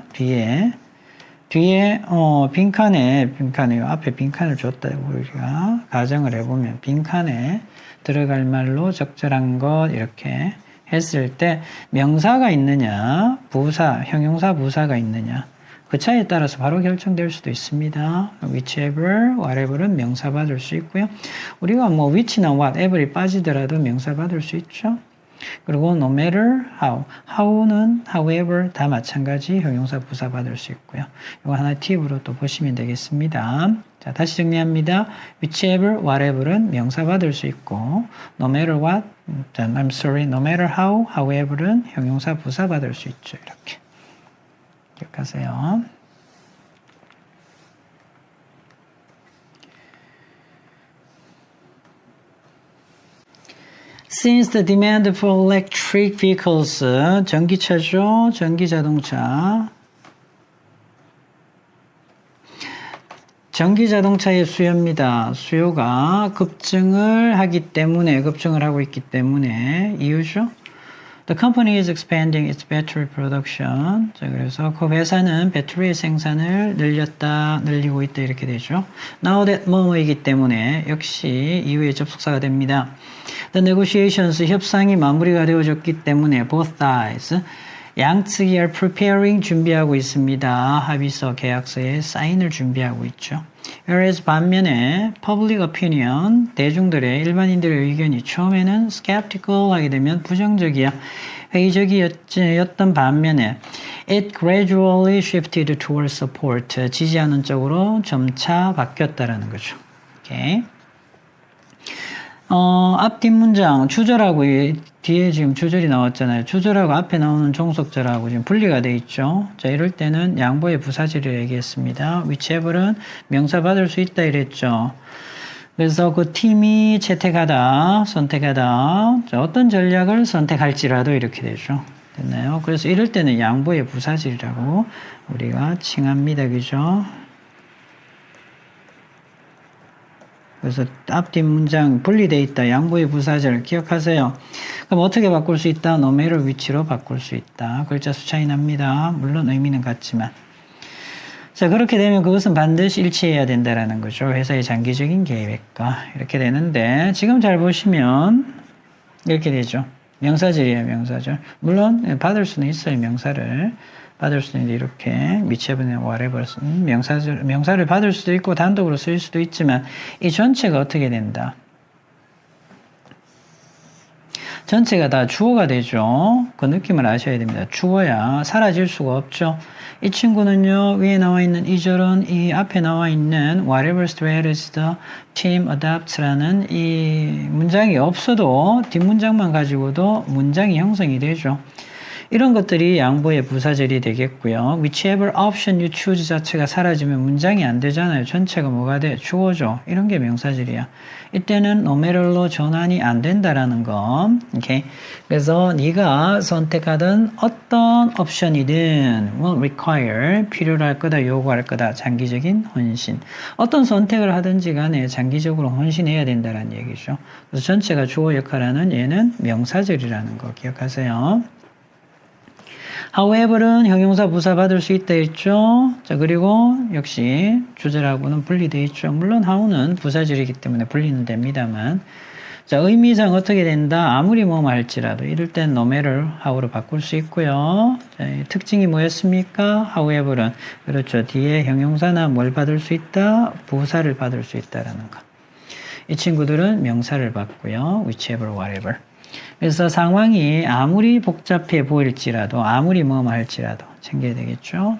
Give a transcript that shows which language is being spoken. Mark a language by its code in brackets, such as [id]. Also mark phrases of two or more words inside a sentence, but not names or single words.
[ko] 뒤에 빈칸에 앞에 빈칸을 줬다고 우리가 가정을 해보면 빈칸에 들어갈 말로 적절한 것 이렇게 했을 때 명사가 있느냐 부사 형용사 부사가 있느냐 그 차이에 따라서 바로 결정될 수도 있습니다. [en] whichever, whatever [ko] 은 명사 받을 수 있고요. 우리가 뭐 which나 whatever이 빠지더라도 명사 받을 수 있죠. [en] 그리고 no matter how, [ko] how는 however 다 마찬가지 형용사 부사 받을 수 있고요. 이거 하나 팁으로 또 보시면 되겠습니다. 자, 다시 정리합니다. [en] whichever, whatever [ko] 은 명사 받을 수 있고 [en] no matter what, no matter how, [ko] however은 형용사 부사 받을 수 있죠. 이렇게. [en] 기억하세요. Since the demand for electric vehicles, [ko] 전기차죠, 전기자동차. 전기자동차의 수요입니다. 수요가 급증을 하고 있기 때문에 이유죠. [en] The company is expanding its battery production. [ko] 자, 그래서 그 회사는 배터리 생산을 늘리고 있다 이렇게 되죠. [en] Now that [ko] 뭐뭐이기 때문에 역시 이후에 접속사가 됩니다. [en] The negotiations [ko] 협상이 마무리가 되어졌기 때문에 [en] both sides [ko] 양측이 [en] are preparing [ko] 준비하고 있습니다. 합의서 계약서에 사인을 준비하고 있죠. Whereas 반면에 [en] public opinion [ko] 대중들의 일반인들의 의견이 처음에는 skeptical 하게 되면 부정적이야. 회의적이었던 반면에 [en] it gradually shifted towards support [ko] 지지하는 쪽으로 점차 바뀌었다라는 거죠. 오케이. 앞 뒷문장 주절하고 뒤에 지금 주절이 나왔잖아요. 주절하고 앞에 나오는 종속절하고 지금 분리가 돼 있죠. 자, 이럴 때는 양보의 부사절을 얘기했습니다. whichever은 명사 받을 수 있다 이랬죠. 그래서 그 팀이 선택하다. 자, 어떤 전략을 선택할지라도 이렇게 되죠. 됐나요? 그래서 이럴 때는 양보의 부사절이라고 우리가 칭합니다. 그죠? 그래서 앞뒤 문장 분리되어 있다. 양보의 부사절 기억하세요. 그럼 어떻게 바꿀 수 있다? [en] no matter which [ko] 로 바꿀 수 있다. 글자 수 차이 납니다. 물론 의미는 같지만. 자, 그렇게 되면 그것은 반드시 일치해야 된다라는 거죠. 회사의 장기적인 계획과 이렇게 되는데 지금 잘 보시면 이렇게 되죠. 명사절이에요. 명사절. 물론 받을 수는 있어요. 명사를. 받을 수도 있는데 이렇게 [en] whichever, whatever [ko] 명사를 받을 수도 있고 단독으로 쓸 수도 있지만 이 전체가 어떻게 된다? 전체가 다 주어가 되죠. 그 느낌을 아셔야 됩니다. 주어야 사라질 수가 없죠. 이 친구는요. 위에 나와 있는 이 절은 이 앞에 나와 있는 [en] whatever strategy the team adopts [ko] 라는 이 문장이 없어도 뒷문장만 가지고도 문장이 형성이 되죠. 이런 것들이 양보의 부사절이 되겠고요. [en] whichever option you choose [ko] 자체가 사라지면 문장이 안 되잖아요. 전체가 뭐가 돼? 주어죠. 이런 게 명사절이야. 이때는 [en] no matter [ko] 로 전환이 안 된다라는 거. 오케이. 그래서 네가 선택하던 어떤 옵션이든 [en] will require [ko] 필요로 할 거다, 요구할 거다. 장기적인 헌신. 어떤 선택을 하든지 간에 장기적으로 헌신해야 된다는 얘기죠. 그래서 전체가 주어 역할하는 얘는 명사절이라는 거 기억하세요. however는 형용사 부사 받을 수 있다 했죠. 자, 그리고 역시 주절하고는 분리되어 있죠. 물론 how는 부사절이기 때문에 분리는 됩니다만. 자, 의미상 어떻게 된다? 아무리 뭐뭐 할지라도 이럴 땐 [en] no matter how [ko] 로 바꿀 수 있고요. 자, 특징이 뭐였습니까? however는 그렇죠. 뒤에 형용사나 뭘 받을 수 있다? 부사를 받을 수 있다라는 거. 이 친구들은 명사를 받고요. [en] whichever, whatever. [ko] 그래서 상황이 아무리 복잡해 보일지라도 아무리 뭐뭐 할지라도 챙겨야 되겠죠.